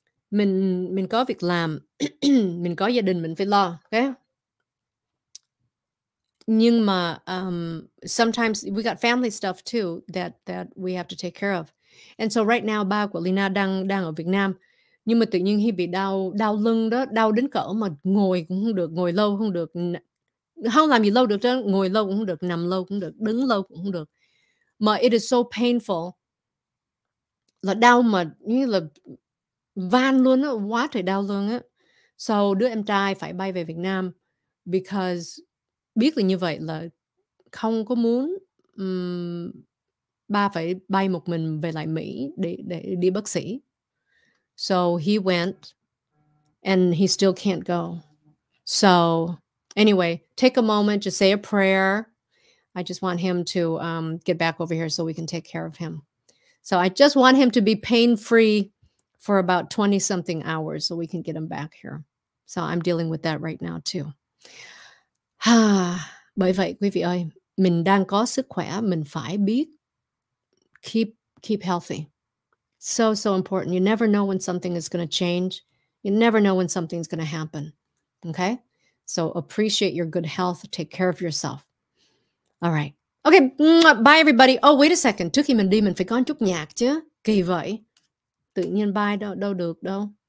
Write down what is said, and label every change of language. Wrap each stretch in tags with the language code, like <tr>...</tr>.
<vi>Mình có việc làm, mình có gia đình mình phải lo, okay? Nhưng mà</vi> <en>sometimes we got family stuff too that we have to take care of. And so right now</en> <vi>ba của Leyna đang ở Việt Nam. Nhưng mà tự nhiên Hy bị đau lưng đó, đau đến cỡ mà ngồi cũng không được, ngồi lâu không được, không làm gì lâu được chứ, ngồi lâu cũng không được, nằm lâu cũng không được, đứng lâu cũng không được. Mà</vi> <en>it is so painful,</en> <vi>là đau mà như là van luôn á, quá trời đau luôn á. So đứa em trai phải bay về Việt Nam because biết là như vậy là không có muốn ba phải bay một mình về lại Mỹ để đi bác sĩ.</vi> <en>So he went and he still can't go. So anyway, take a moment, just say a prayer. I just want him to get back over here so we can take care of him. So I just want him to be pain-free for about 20-something hours so we can get him back here. So I'm dealing with that right now too.</en> <vi>Bởi vậy quý vị ơi, mình đang có sức khỏe, mình phải biết</vi> <en>keep healthy. So important. You never know when something is going to change. You never know when something's going to happen. Okay? So appreciate your good health. Take care of yourself. All right. Okay, bye everybody. Oh, wait a second.</en> <vi>Trước khi mình đi mình phải có một chút nhạc chứ. Kỳ vậy. Tự nhiên bye đâu được đâu.</vi>